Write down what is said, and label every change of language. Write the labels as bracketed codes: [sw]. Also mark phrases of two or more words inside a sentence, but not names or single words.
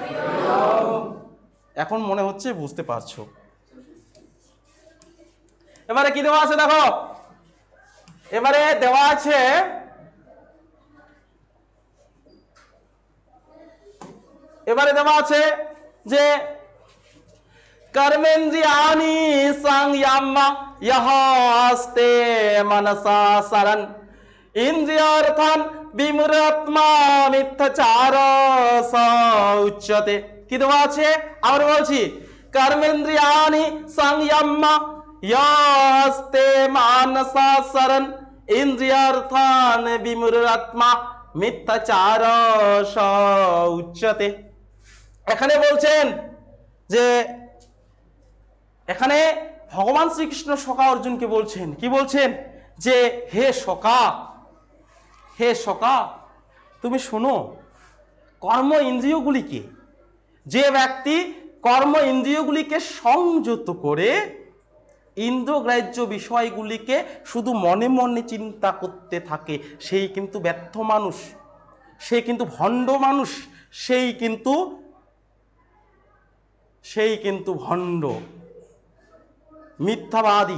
[bn] এখন মনে হচ্ছে বুঝতে পারছো। এবারে কি দেওয়া আছে দেখো, এবারে দেওয়া আছে যে [sa] कर्मेन्द्रियाणि संयम्य यः आस्ते मनसा सरन् इंद्रियार्थान् विमूढात्मा मिथ्याचार स उच्यते। [bn] কি দেওয়া আছে আবার বলছি, [sa] कर्मेन्द्रियाणि संयम्य यः आस्ते मनसा सरन् इंद्रियार्थान् विमूढात्मा मिथ्याचार स उच्यते। [bn] এখানে বলছেন যে এখানে ভগবান শ্রীকৃষ্ণ সখা অর্জুনকে বলছেন, কি বলছেন যে হে সখা তুমি শোনো, কর্ম ইন্দ্রিয়গুলিকে, যে ব্যক্তি কর্ম ইন্দ্রিয়গুলিকে সংযত করে ইন্দ্রগ্রাহ্য বিষয়গুলিকে শুধু মনে মনে চিন্তা করতে থাকে, সেই কিন্তু ব্যর্থ মানুষ, সে কিন্তু ভণ্ড মানুষ, সেই কিন্তু ভণ্ড মিথ্যাবাদী।